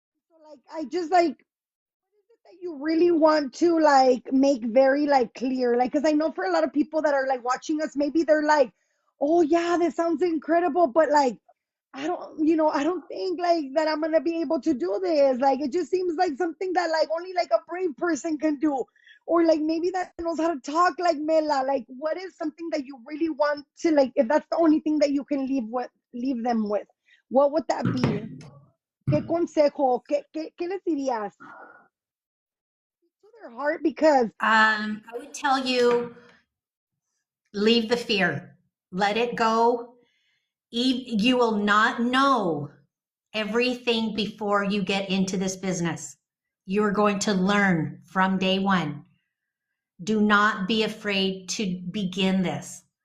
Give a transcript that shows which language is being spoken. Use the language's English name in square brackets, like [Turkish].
[English] So like I just like that you really want to like make very like clear, like because I know for a lot of people that are like watching us, maybe they're like, oh yeah, this sounds incredible, but like I don't, I don't think like that I'm gonna be able to do this. Like it just seems like something that like only like a brave person can do, or like maybe that knows how to talk like Mela. Like what is something that you really want to like? If that's the only thing that you can leave them with, what would that be? [Spanish] ¿Qué consejo? ¿Qué les dirías [English] to their heart? Because I would tell you, leave the fear, let it go. You will not know everything before you get into this business. You're going to learn from day one. Do not be afraid to begin this.